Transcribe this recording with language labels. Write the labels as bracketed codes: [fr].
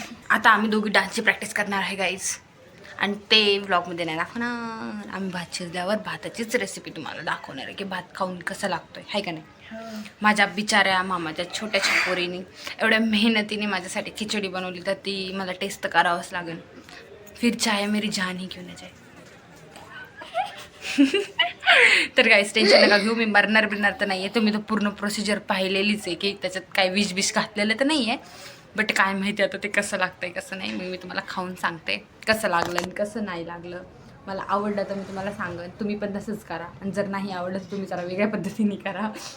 [mr] आता आम्ही दोघी डान्सची प्रॅक्टिस करणार आहे गाईज. आणि ते व्लॉगमध्ये नाही दाखवणार. आम्ही भात शिजल्यावर भाताचीच रेसिपी तुम्हाला दाखवणार आहे की भात खाऊन कसं लागतोय आहे का नाही. माझ्या बिचाऱ्या मामाच्या छोट्याशा पोरीने एवढ्या मेहनतीने माझ्यासाठी खिचडी बनवली तर ती मला टेस्ट करावंच लागेल. [hi] फिर चाहे मेरी जान ही क्यों न जाए. [mr] तर काहीच टेन्शन नका घेऊ. मी मरणार तर नाही आहे. तुम्ही तर पूर्ण प्रोसिजर पाहिलेलीच आहे की त्याच्यात काय विष घातलेलं तर नाही आहे. बट काय माहिती आता ते कसं लागतंय कसं नाही. मी तुम्हाला खाऊन सांगते कसं लागलं आणि कसं नाही लागलं. मला आवडलं तर मी तुम्हाला सांगेन. तुम्ही पण तसंच करा आणि जर नाही आवडलं तर तुम्ही जरा वेगळ्या पद्धतीने करा.